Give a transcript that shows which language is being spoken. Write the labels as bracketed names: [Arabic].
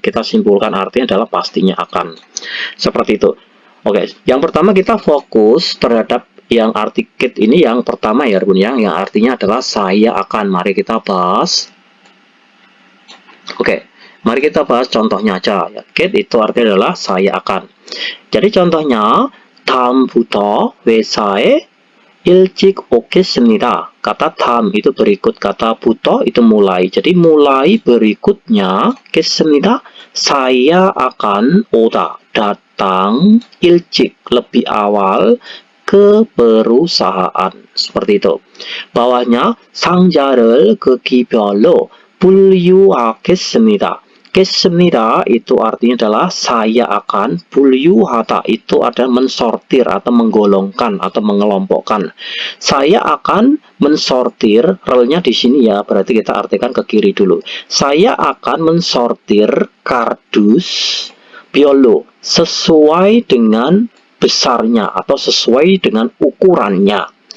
[Indonesian] Kita simpulkan artinya adalah pastinya akan. Seperti itu. Oke, yang pertama kita fokus terhadap yang arti ket ini yang pertama ya Bun yang artinya adalah saya akan. Mari kita bahas. Oke, mari kita bahas contohnya aja ya. Ket itu artinya adalah saya akan. Jadi contohnya [Korean] 다음부터 회사에 일찍 오겠습니다. [Indonesian] Kata 다음 itu berikut, kata buto itu mulai. Jadi mulai berikutnya 겠습니다. Saya akan oda, datang [Korean] 일찍 [Indonesian] lebih awal ke perusahaan. Seperti itu. Bawahnya [Korean] 상자를 급기별로 분류하겠습니다. [Indonesian] 겠습니다 itu artinya adalah saya akan. 분류하다 itu adalah mensortir atau menggolongkan atau mengelompokkan. Saya akan mensortir, relnya di sini ya, berarti kita artikan ke kiri dulu. Saya akan mensortir kardus biolo sesuai dengan besarnya atau sesuai dengan ukurannya.